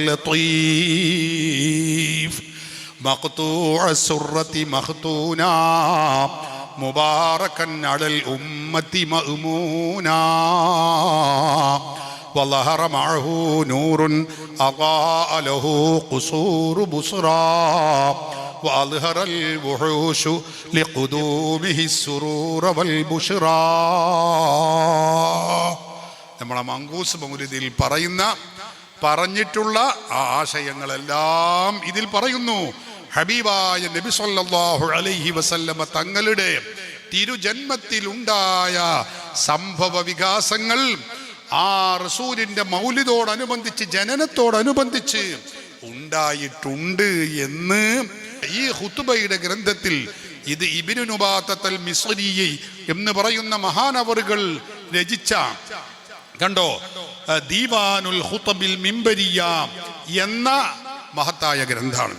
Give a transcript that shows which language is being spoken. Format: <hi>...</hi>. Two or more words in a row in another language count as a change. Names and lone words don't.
<ar>اللطيف مقطوع السرة مختونا مباركا على الأمة مأمونا وظهر معه نور أضاء له قصور بصرى وأظهر الوحوش لقدومه السرور والبشرى.</ar> <ml>നമ്മളെ മങ്കൂസ് മൗലിദിൽ പറഞ്ഞിട്ടുള്ള ആശയങ്ങളെല്ലാം ഇതിൽ പറയുന്നു. ഹബീബായ നബി</ml> <ar>صلى الله عليه وسلم</ar> <ml>തങ്ങളുടെ തിരുജന്മത്തിലുണ്ടായ സംഭവ വികാസങ്ങൾ ആ റസൂലിന്റെ മൗലിദോടനുബന്ധിച്ച് ജനനത്തോടനുബന്ധിച്ച് ഉണ്ടായിട്ടുണ്ട് എന്ന് ഈ ഖുതുബയുടെ ഗ്രന്ഥത്തിൽ ഇത് ഇബ്നു നുബാത്തൽ മിസ്രി എന്ന് പറയുന്ന മഹാനവറുകൾ രചിച്ച കണ്ടോ ദീവാനുൽ ഖുതബിൽ മിംബരിയ എന്ന മഹത്തായ ഗ്രന്ഥമാണ്.</ml>